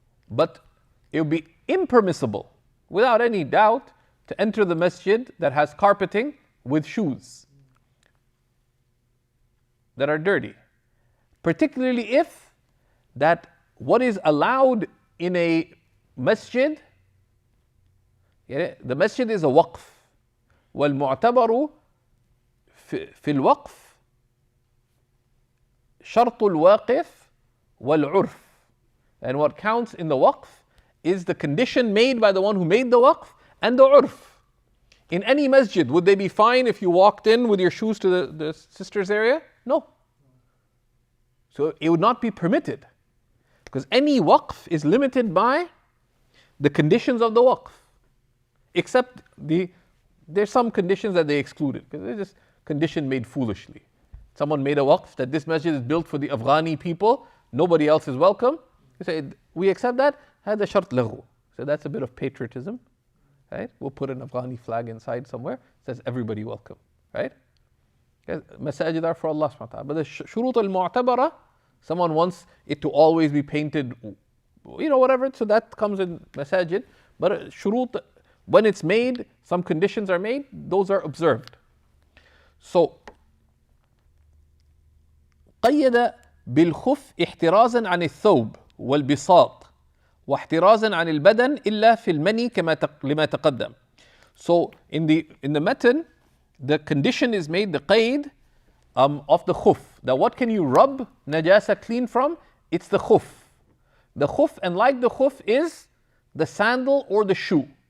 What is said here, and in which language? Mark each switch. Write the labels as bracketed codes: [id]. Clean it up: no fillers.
[en] But it would be impermissible, without any doubt, to enter the masjid that has carpeting with shoes that are dirty. Particularly if that what is allowed in a masjid, the masjid is a waqf. [ar] والمعتبر في الوقف شرط الواقف والعرف. [en] And what counts in the waqf is the condition made by the one who made the waqf and the urf. In any masjid, would they be fine if you walked in with your shoes to the sisters area? No. So it would not be permitted, because any waqf is limited by the conditions of the waqf, except there's some conditions that they excluded, because they're just condition made foolishly. Someone made a waqf that this masjid is built for the Afghani people, nobody else is welcome. They say, we accept that, [ar] هذا شرط لغو. [en] So that's a bit of patriotism, right? We'll put an Afghani flag inside somewhere, says everybody welcome, right? Masajid are for Allah subhanahu wa ta'ala. But the shurut al-mu'tabara, someone wants it to always be painted, whatever, so that comes in masajid. But shurut, when it's made, some conditions are made, those are observed. [ar] So, قيد بالخف احترازا عن الثوب والبساط واحترازا عن البدن إلا في المني لما تقدم. [en] So in the matan, the condition is made, the qaid of the khuf. That what can you rub najasa clean from? It's the khuf. The khuf, and like the khuf, is the sandal or the shoe.